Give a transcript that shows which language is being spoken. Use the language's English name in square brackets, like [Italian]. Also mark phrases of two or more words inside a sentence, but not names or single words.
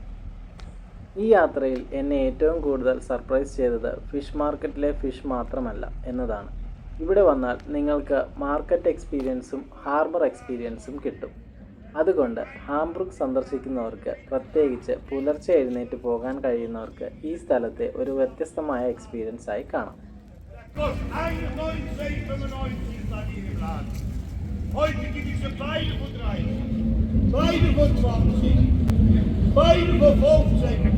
[Malayalam] ഈ യാത്രയിൽ എന്നെ ഏറ്റവും കൂടുതൽ സർപ്രൈസ് ചെയ്തത് [English] fish market [Malayalam] ഫിഷ് മാത്രമല്ല എന്നതാണ്. ഇവിടെ വന്നാൽ നിങ്ങൾക്ക് [English] market experience harbour experience [Malayalam] കിട്ടും. അതുകൊണ്ട് ഹാംബുർഗ് സന്ദർശിക്കുന്നവർക്ക്, പ്രത്യേകിച്ച് പുലർച്ചെ എഴുന്നേറ്റ് പോകാൻ കഴിയുന്നവർക്ക് ഈ സ്ഥലത്തെ ഒരു വ്യത്യസ്തമായ എക്സ്പീരിയൻസ് ആയി കാണാം. [German] Kostet 91,95 statt hier im Laden. Heute gibt es beide von 30, beide von 20, beide von 15.